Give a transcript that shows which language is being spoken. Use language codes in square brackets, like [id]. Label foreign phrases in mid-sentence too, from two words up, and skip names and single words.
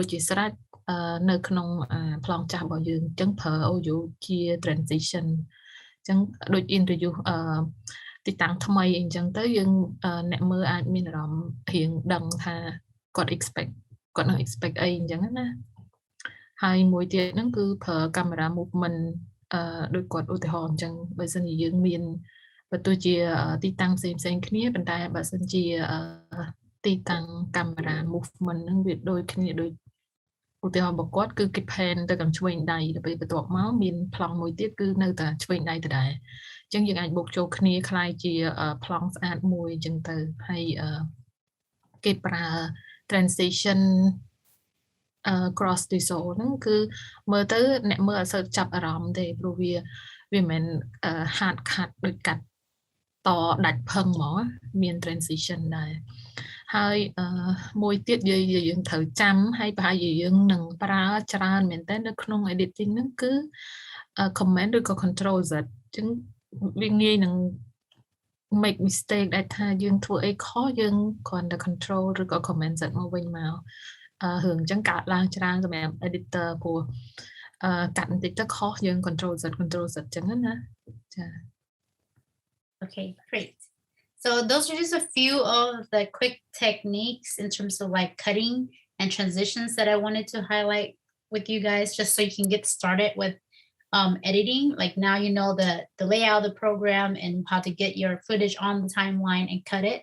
[km] ជាស្រេចនៅក្នុងប្លង់ចាស់របស់យើងអញ្ចឹងប្រើ audio ជា transition អញ្ចឹងដូច introduce ទីតាំងថ្មីអញ្ចឹងទៅយើងអ្នកមើលអាចមានអារម្មណ៍រៀ ងដឹងថាគាត់ expect គាត់នឹង expect អីអញ្ចឹងណាហើយមួយទៀតហ្នឹងគឺប្រើ [en] camera movement [km] ដូចគាត់ឧទាហរណ៍អញ្ចឹង បើសិនជាយើងមានបើទោះជាទីតាំងផ្សេងៗគ្នាប៉ុន្តែបើសិនជាទីតាំង [en] camera movement [km] ហ្នឹងវាដូចគ្នាដូចឧទាហរណ៍របស់គាត់គឺគេ pan ទៅខាងឆ្វេងដៃទៅពេលបន្ទាប់មកមានប្លង់មួយទៀតគឺនៅតែឆ្វេងដៃដដែលអញ្ចឹងយើងអាចបូកចូលគ្នាคล้ายជាប្លង់ស្អាតមួយអញ្ចឹងទៅហើយគេប្រើ transition [en] cross dissolve [km] ហ្នឹងគឺមើលទៅអ្នកមើលអត់សូវចាប់អារម្មណ៍ទេព្រោះវាវាមិន [en] hard cut [km] ដូចកាត់តដាច់ផឹងហ្មងមាន transition ដែរហើយមួយទៀត យើងត្រូវចាំហើយប្រហែលជាយើងនឹងប្រើច្រើនមែនតើនៅក្នុង editing ហ្នឹងគឺ command ឬក៏ [en] control Z [km] អញ្ចឹងវាងាយនឹង [en] make mistake [km] ដែលថាយើងធ្វើអីខុសយើងគ្រាន់តែ control ឬក៏ [en] command Z [km] មកវិញមករឿងអញ្ចឹងកើតឡើងច្រើនសម្រាប់ editor ព្រោះកាត់បន្តិចទៅខុសយើង [en] control Z [km] អញ្ចឹងណាចា [en] Okay, great. So those are just a few of the quick techniques in terms of like cutting and transitions that I wanted to highlight with you guys, just so you can get started with editing. Like now you know the layout of the program and how to get your footage on the timeline and cut it.